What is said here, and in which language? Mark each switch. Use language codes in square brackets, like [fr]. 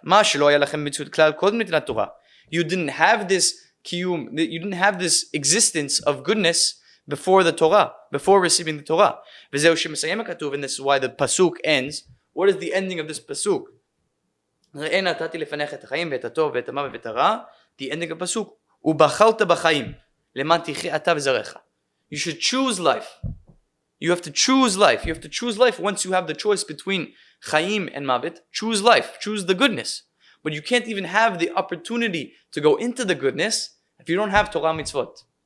[he] מה שלא היה לכם מציאות כלל קודם נתינת תורה. [en] You didn't have this kiyum, you didn't have this existence of goodness before the Torah, before receiving the Torah. [he] וזהו שמסיים הכתוב, [en] and this is why the pasuk ends. What is the ending of this pasuk? [he] ראה נתתי לפניך את החיים ואת הטוב ואת המוות ואת הרע. [en] The ending of the pasuk. [he] ובחרת בחיים למען תחיה אתה וזרעך. [en] You should choose life. You have to choose life. You have to choose life once you have the choice between Chaim and Mavet. Choose life. Choose the goodness. But you can't even have the opportunity to go into the goodness if you don't have Torah mitzvot.